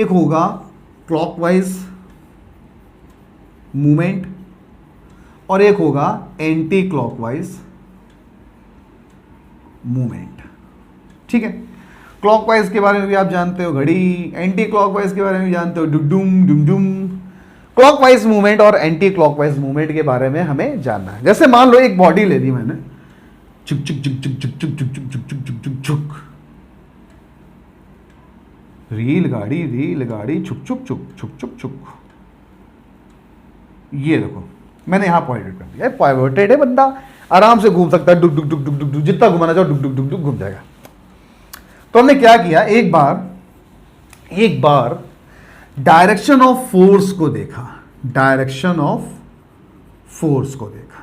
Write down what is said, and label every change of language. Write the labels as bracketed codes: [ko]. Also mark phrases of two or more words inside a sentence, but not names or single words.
[hi] एक होगा [en] clockwise movement [hi] और एक होगा [en] anti clockwise movement. [hi] ठीक है, क्लॉकवाइज के बारे में भी आप जानते हो घड़ी, [en] anti clockwise [hi] के बारे में भी जानते हो डुम डुम डुम। [en] clockwise movement [hi] और [en] anti clockwise movement [hi] के बारे में हमें जानना है। जैसे मान लो एक बॉडी ले ली मैंने, चुक चुक चुक चुक चुक चुक चुक चुक चुक चुक चुक चुक, रेलगाड़ी छुक छुक छुक छुक छुक छुक। ये देखो मैंने यहां पॉइंटेड कर दिया, पॉइंटेड है, बंदा आराम से घूम सकता है, डुक डुक डुक डुक डुक डुक, जितना घुमाना चाहो डुक डुक डुक डुक घूम जाएगा। तो हमने क्या किया, एक बार [en] direction of force [hi] को देखा, [en] direction of force [hi] को देखा।